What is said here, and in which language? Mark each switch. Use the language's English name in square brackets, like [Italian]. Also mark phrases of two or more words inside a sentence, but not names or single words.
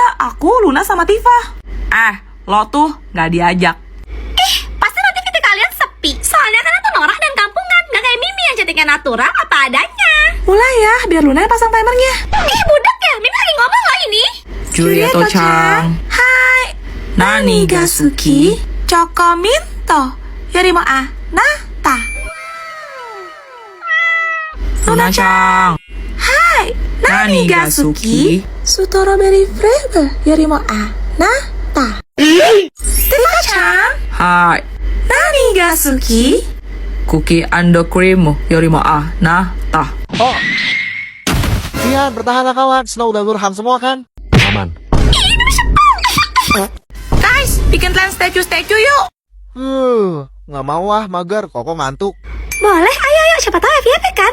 [Indonesian] Aku, Luna, sama Tifa. Lo tuh nggak diajak. Pasti nanti kita kalian sepi. Soalnya kan aku norak dan kampungan. Gak kayak Mimi yang cantiknya natural apa adanya. Mulai ya, biar Luna yang pasang timernya. Budak ya, Mimi lagi ngomong loh ini. [Japanese] Juliet-chan. Hai. Nani Gasuki. チョコミント。よりもあなた. Luna-chan. Hai. 何が好き. [English] Strawberry flavor. [Japanese] よりもあなた。Tifa-chan。はい. 何が好き. [English] Cookie and cream. [Japanese] よりもあなた. Oh. [Indonesian] Kian, bertahanlah kawan. Snow udah lurham semua kan? Aman. Guys, bikin tren statue yuk. Nggak mau ah, mager. Koko ngantuk. Boleh, ayo, siapa tahu FYP kan?